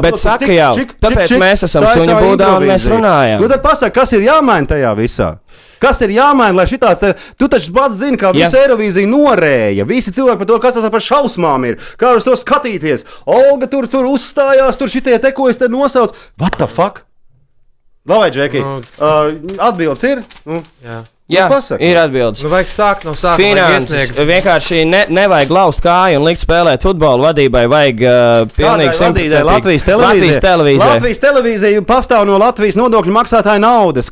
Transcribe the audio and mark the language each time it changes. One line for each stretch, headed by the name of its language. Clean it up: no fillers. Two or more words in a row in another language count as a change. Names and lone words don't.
Latvian: Bet saka jau, tāpēc mēs esam suņu būdā un mēs runājam. Tad pasaka, kas ir jāmaina tajā visā? Kas ir jāmaina, lai šitās te... Tu taču pats zini, kā visu Eirovīziju norēja. Visi cilvēki par to, kas tas par šausmām ir. Kā uz to skatīties. Olga tur uzstājās, tur šitie te, ko es te nosaucu.
English: What the fuck? Labai,
Latvian: Džeki. Atbildes ir? Jā, ir atbildes. Vajag sākt no sākuma. Finanses. Vienkārši nevajag laust kāju un likt spēlēt futbolu. Vadībai vajag pilnīgi simtprocentīgi. Latvijas televīzija. Latvijas televīzija pastāv no Latvijas nodokļu maksātāju naudas.